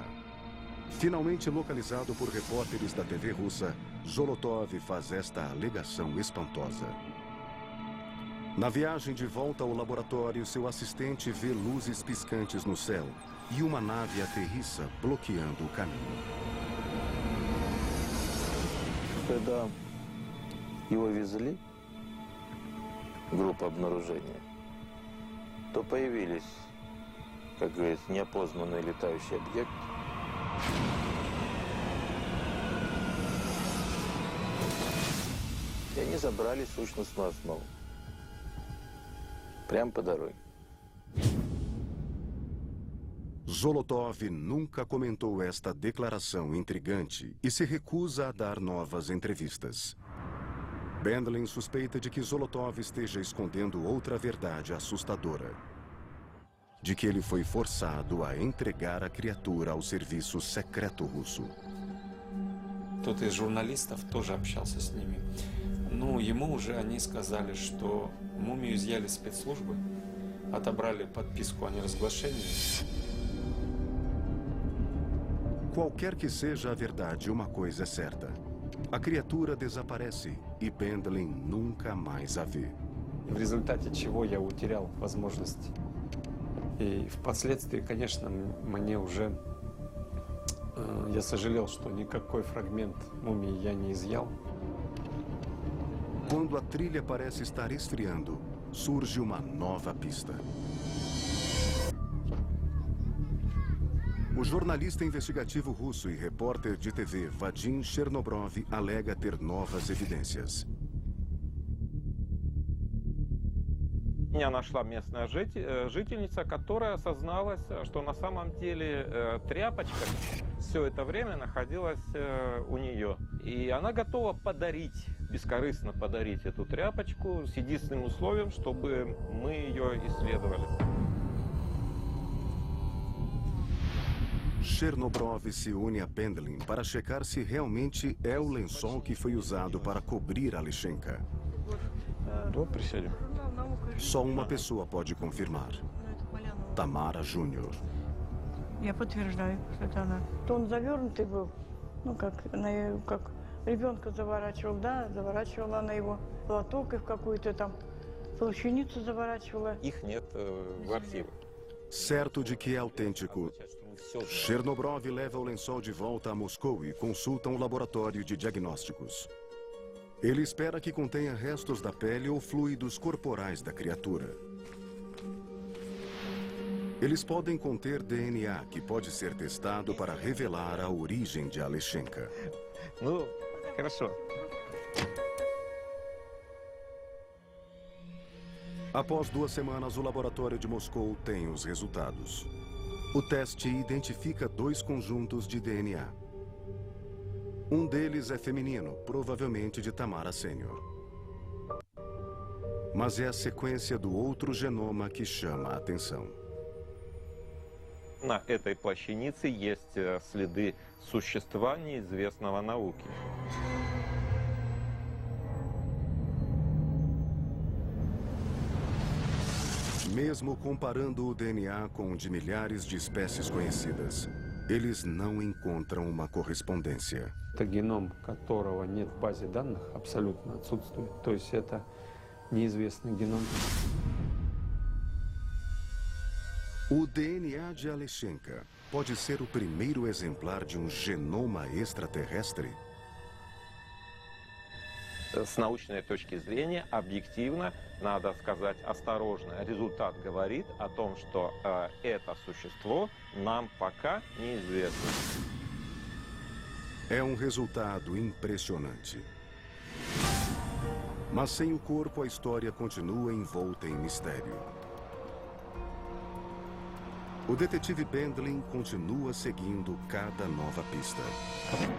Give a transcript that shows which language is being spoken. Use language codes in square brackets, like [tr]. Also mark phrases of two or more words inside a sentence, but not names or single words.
[pt] Finalmente localizado por repórteres da TV russa, Zolotov faz esta alegação espantosa. Na viagem de volta ao laboratório, seu assistente vê luzes piscantes no céu e uma nave aterrissa, bloqueando o caminho. [ru] Когда его везли, группа обнаружения, то появились, как говорится, неопознанный летающий объект. И они забрали сущностную основу. Прямо по дороге. [pt] Zolotov nunca comentou esta declaração intrigante e se recusa a dar novas entrevistas. Bendlin suspeita de que Zolotov esteja escondendo outra verdade assustadora. De que ele foi forçado a entregar a criatura ao serviço secreto russo. [ru] Кто-то из журналистов тоже общался с ними. Ну, ему уже они сказали, что мумию изъяли спецслужбы, отобрали подписку о неразглашении. [pt] Qualquer que seja a verdade, uma coisa é certa. A criatura desaparece e Pendleton nunca mais a vê. [ru] В результате чего я утерял возможность. И впоследствии, конечно, мне уже... Я сожалел, что никакой фрагмент мумии я не изъял. [pt] Quando a trilha parece estar esfriando, surge uma nova pista. O jornalista investigativo russo e repórter de TV Vadim Chernobrov alega ter novas evidências. [ru] Меня нашла местная жительница, которая созналась, что на самом деле тряпочка все это время находилась у нее. И она готова подарить, бескорыстно подарить эту тряпочку с единственным условием, чтобы мы ее исследовали. [pt] Chernobrov se une a Pendleton para checar se realmente é o lençol que foi usado para cobrir Alechenka. [ru] Присядем. [pt] Só uma pessoa pode confirmar. Tamara Júnior. [ru] Я подтверждаю, что это она. То он завернутый был, ну как ребенка заворачивал, да, заворачивала она его платок и в какую-то там плащаницу заворачивала. Их нет в архиве. [pt] Certo de que é autêntico, Chernobrov leva o lençol de volta a Moscou e consulta um laboratório de diagnósticos. Ele espera que contenha restos da pele ou fluidos corporais da criatura. Eles podem conter DNA, que pode ser testado para revelar a origem de Alechenka. [ru] Ну, хорошо. [pt] Após 2 semanas, o laboratório de Moscou tem os resultados. O teste identifica 2 conjuntos de DNA. Um deles é feminino, provavelmente de Tamara Sênior. Mas é a sequência do outro genoma que chama a atenção. [ru] На этой плащанице есть следы существа неизвестного науке. [pt] Mesmo comparando o DNA com o de milhares de espécies conhecidas, eles não encontram uma correspondência. [ru] Это геном, которого нет в базе данных, абсолютно отсутствует. То есть это неизвестный геном. [pt] O DNA de Alechenka pode ser o primeiro exemplar de um genoma extraterrestre? [ru] С научной точки зрения, объективно, надо сказать осторожно. Результат говорит о том, что это существо нам пока неизвестно. [pt] É um resultado impressionante. Mas sem o corpo, a história continua envolta em mistério. O detetive Pendleton continua seguindo cada nova pista.